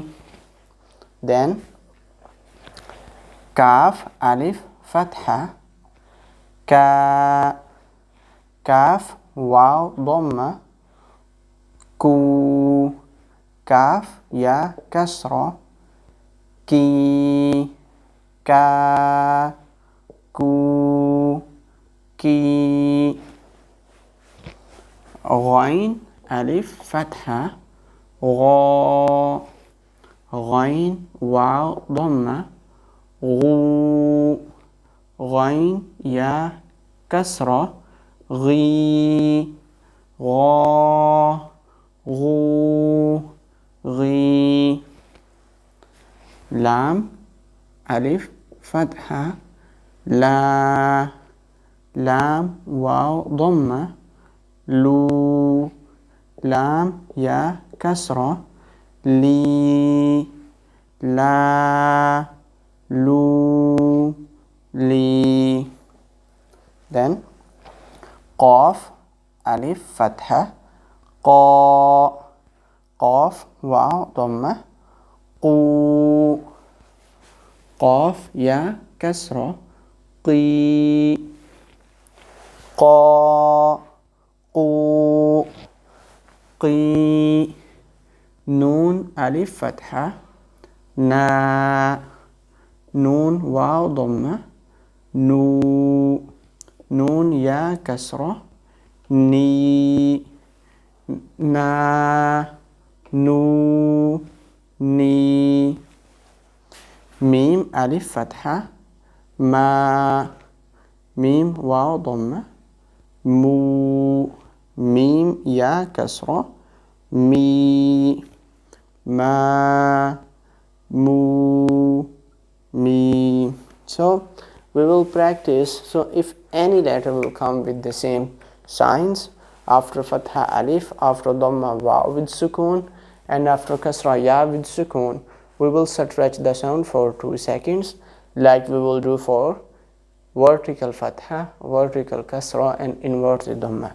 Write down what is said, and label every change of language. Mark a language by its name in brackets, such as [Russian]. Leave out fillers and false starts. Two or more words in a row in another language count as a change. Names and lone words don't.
[English] Then kaf, alif, fatha, ka, kaf, waw, dhamma, ku, kaf, ya, kasra, ki, ka, ku, ki. Ghain, alif, fatha, gha, ghain, waw, dhamma, ghu, ghain, ya, kasra, ghi, gha, ghu, ghi. Lam, alif, fatha, la, lam, waw, dhamma, lu, lam, ya, kasra, li, la, lu, li. Then qaf, alif, fatha, qa, qaf, waw, dhamma, qu, qaf, ya, kasra, qi, qa, qu, qi. Nun, alif, fatha, na, nun, waw, dhamma, nu, nun, ya, kasra, ni, na, nu, ni. Mim, alif, fatha, ma, mim, waw, dhamma, mu, mim, ya, kasra, mi, ma, mu, mi. So we will practice. So if any letter will come with the same signs, after fatha alif, after dhamma waw with sukoon, and after kasra ya with sukoon, we will stretch the sound for 2 seconds, like we will do for vertical fatha, vertical kasra, and inverted dhamma.